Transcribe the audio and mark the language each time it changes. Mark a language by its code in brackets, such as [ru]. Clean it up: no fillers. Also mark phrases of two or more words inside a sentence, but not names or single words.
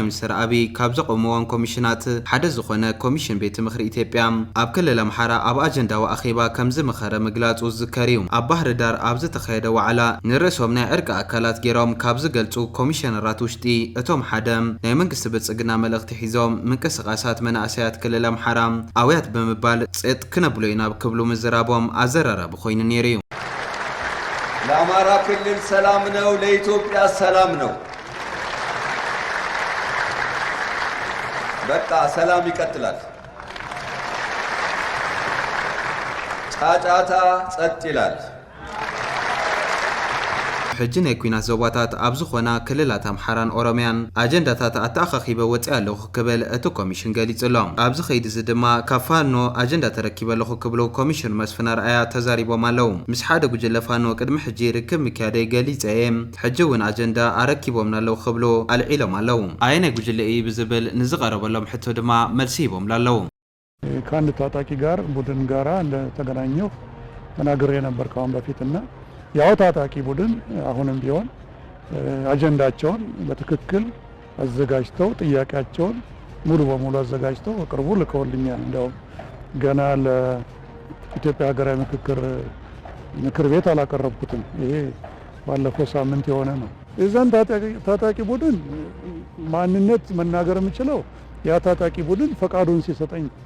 [ti] ሚኒስትር አብይ ካብ ዘቆመዎን ኮሚሽናት ሓደ ዝኾነ ኮሚሽን ቤት ምኽሪ ኢትዮጵያ ኣብ ክልል ኣምሓራ ኣብ ኣጀንዳው ኣኼባ ከም ዝመኸረ ምግላጹ ዝከሪዩ ኣብ ባህር ዳር ኣብ ዝተኻየደ ዋዕላ ንርእሶም ናይ ዕርቂ ኣካላት ገይሮም ካብ ዝገልጹ ኮሚሽነራት ውሽጢ እቶም ሓደ ናይ መንግስቲ ብልጽግና መልእኽቲ ሒዞም ምንቅስቓሳት መናእሰያት ክልል ኣምሓራ ኣውያት ብምባል ጸጥ ክነብሎ ኢና ክብሉ ምዝራቦም ኣዘራራቢ ኮይኑ ነይሩ እዩ። [am] ለአማራ ክልል ሰላም ነው፣ ለኢትዮጵያ ሰላም ነው። በቃ ሰላም ይቀጥላል። ጫጫታ ጸጥ ይላል። [ti] ሕጂ ናይ ኩናት ዞባታት ኣብ ዝኾና ክልላት ኣምሓራን ኦሮምያን ኣጀንዳታት ኣተኣኻኺበ ወፂእ ኣለኹ ክብል እቲ ኮሚሽን ገሊጹሎም። ኣብዚ ኸይዲ እዚ ድማ ካብ ፋኖ ኣጀንዳ ተረኪበ ኣለኹ ክብሉ ኮሚሽን መስፍን ኣርኣያ ተዛሪቦም ኣለዉ። ምስ ሓደ ጉጅለ ፋኖ ቅድሚ ሕጂ ርክብ ምክያደይ ገሊፀ እየ ሕጂ እውን ኣጀንዳ ኣረኪቦምና ኣለዉ ክብሉ ኣልዒሎም ኣለዉ። ኣየናይ ጉጅለ እዩ ብዝብል ንዝቐረበሎም ሕቶ ድማ መልሲ ሂቦምላ ኣለዉ። [am] ከአንድ ታጣቂ ጋር ቡድን ጋራ እንደተገናኘሁ ተናግሬ ነበር ካሁን በፊትና ያው ታጣቂ ቡድን አሁንም ቢሆን አጀንዳቸውን በትክክል አዘጋጅተው ጥያቄያቸውን ሙሉ በሙሉ አዘጋጅተው በቅርቡ ልከውልኛል። እንደው ገና ለኢትዮጵያ ሀገራዊ ምክር ቤት አላቀረብኩትም። ይሄ ባለፈው ሳምንት የሆነ ነው። እዛን ታጣቂ ቡድን ማንነት መናገር የምችለው ያ ታጣቂ ቡድን ፈቃዱን ሲሰጠኝ፣